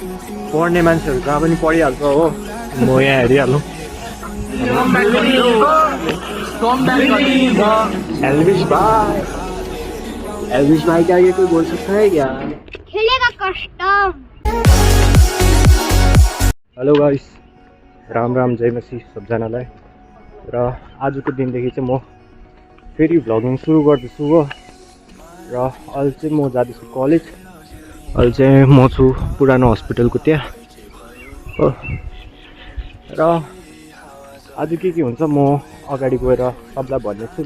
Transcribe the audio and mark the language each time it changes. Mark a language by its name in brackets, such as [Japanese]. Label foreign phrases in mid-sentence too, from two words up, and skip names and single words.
[Nepali] पढ्ने मान्छेहरू जहाँ पनि पढिहाल्छ हो, म यहाँ हेरिहालौँ। [Hindi] एल्भिस भाई के आगे कोई बोल सकता है क्या? खेलेगा कस्टम। [English] hello guys, [Nepali] राम राम, जय मसी सबजनालाई। र आजको दिनदेखि चाहिँ म फेरि भ्लगिङ सुरु गर्दैछु हो। र अहिले चाहिँ म जाँदैछु कलेज। अहिले चाहिँ म छु पुरानो हस्पिटलको त्यहाँ हो। र आज के हुन्छ म अगाडि गएर सबलाई भन्नेछु।